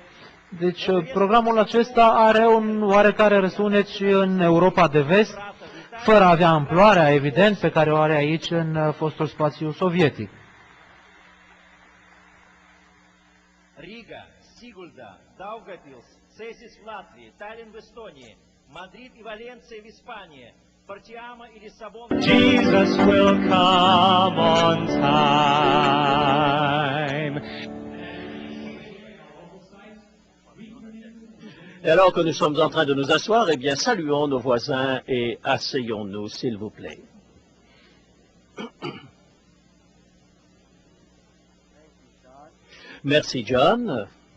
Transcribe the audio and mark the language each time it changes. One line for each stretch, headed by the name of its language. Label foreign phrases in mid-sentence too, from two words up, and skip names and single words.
Romanian: Deci programul acesta are un oarecare răsunet și în Europa de Vest, fără a avea amploarea, evident, pe care o are aici în fostul spațiu sovietic.
Russian: Riga, Sigulda, Daugavpils, Cesis в Латвии, Таллин в Эстонии, Мадрид и Валенция в Испании, Партиама и Лиссабон.
English: Jesus will come on time.
French: Et alors que nous sommes en train de nous asseoir, eh bien, saluons nos voisins et asseyons-nous, s'il vous plaît. Merci, John.